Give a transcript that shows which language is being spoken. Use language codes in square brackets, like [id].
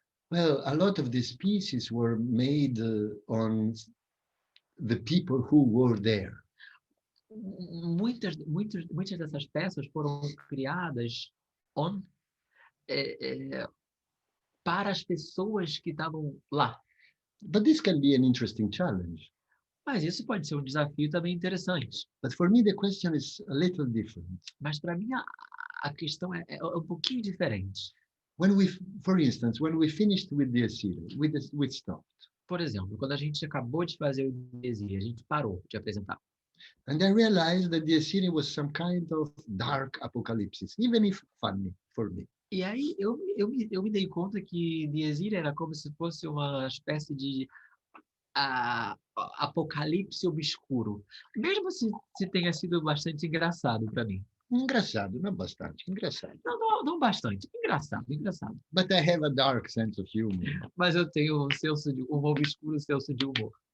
[en] Well, a lot of these pieces were made on the people who were there. [pt] muitas dessas peças foram criadas para as pessoas que estavam lá. [en] But this can be an interesting challenge. [pt] Mas isso pode ser um desafio também interessante. [en] But for me, the question is a little different. [pt] Mas para mim a questão é um pouquinho diferente. [en] For instance, when we finished with the series, we stopped. [pt] Por exemplo, quando a gente acabou de fazer o Desir, a gente parou de apresentar. [en] And I realized that the series was some kind of dark apocalypse, even if funny for me. [pt] E aí eu me dei conta que Desir era como se fosse uma espécie de apocalipse obscuro, mesmo se tenha sido bastante engraçado para mim. Engraçado, não bastante, engraçado. Não bastante, engraçado. [en] But I have a dark sense of humor. [pt] Mas eu tenho um obscuro senso de humor.